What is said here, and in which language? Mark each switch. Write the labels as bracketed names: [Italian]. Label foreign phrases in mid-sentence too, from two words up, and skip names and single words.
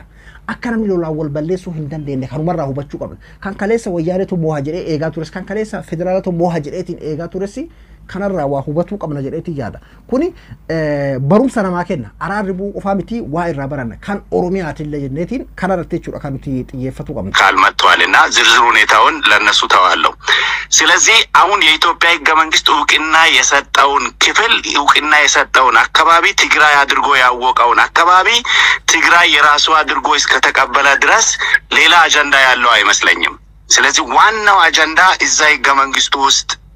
[Oromo] Akka namni lolaan wal balleessuu hin dandeenye kanumarraa hubachuu qabna. Kan kaleessa wayyaanetu mooha jedhee eegaa tures kan kaleessa federaalatu mooha jedheetiin eegaa tures kanarraa waa hubatuu qabna jedheetii yaada. Kuni barumsa namaa kenna. Araarri bu'uu qofaa miti waa irraa baranna. Kan Oromiyaatillee jenneetiin kanarratti jechuudha kan nuti xiyyeeffatu qabna. [Amharic] ካልመጥቷልና ዝርዝር ሁኔታውን ለነሱ ተዋለው። ስለዚህ አሁን የኢትዮጵያ ሕገ መንግስት እውቅና የሰጠውን ክፍል እውቅና የሰጠውን አካባቢ ትግራይ አድርጎ ያወቀውን አካባቢ ትግራይ የራሱ አድርጎ እስከተቀበለ ድረስ ሌላ አጀንዳ ያለው አይመስለኝም። ስለዚህ ዋናው አጀንዳ እዛ ሕገ መንግስቱ ውስጥ